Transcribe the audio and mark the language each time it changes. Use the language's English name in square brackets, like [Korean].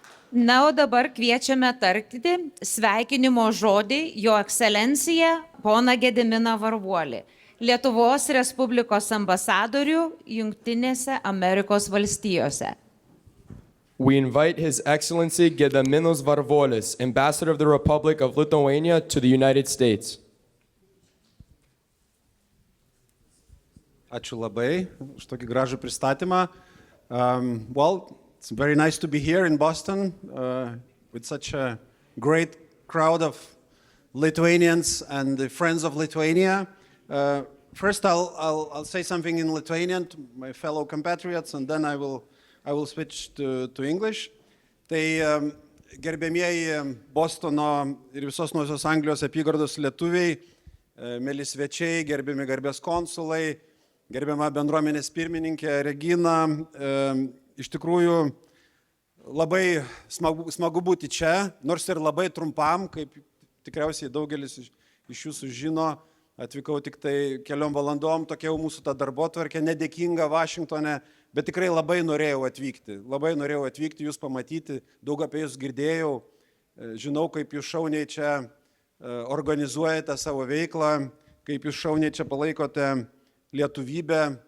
[Lithuanian] Na, o dabar kviečiame tarti sveikinimo žodį Jo ekscelenciją poną Gediminą Varvuolį, Lietuvos Respublikos ambasadorių Jungtinėse Amerikos valstijose. [English] We invite His Excellency Gediminas Varvuolis, Ambassador of the Republic of Lithuania to the United States. [Lithuanian] Ačiū labai už tokį gražų pristatymą. [English] It's very nice to be here in Boston with such a great crowd of Lithuanians and the friends of Lithuania. First, I'll say something in Lithuanian to my fellow compatriots, and then I will switch to English. [Lithuanian] Tai gerbėmieji Bostono ir visos Naujosios Anglijos apygardos lietuviai, mėly svečiai, gerbiami garbės konsulai, gerbiama bendruomenės pirmininkė Regina, iš tikrųjų labai smagu būti čia, nors ir labai trumpam, kaip tikriausiai daugelis iš jūsų žino, atvykau tik tai keliom valandom, tokia jau mūsų ta darbotvarkė, nedėkinga Vašingtone, bet tikrai labai norėjau atvykti, jūs pamatyti, daug apie jūs girdėjau, žinau, kaip jūs šauniai čia organizuojate savo veiklą, kaip jūs šauniai čia palaikote lietuvybę.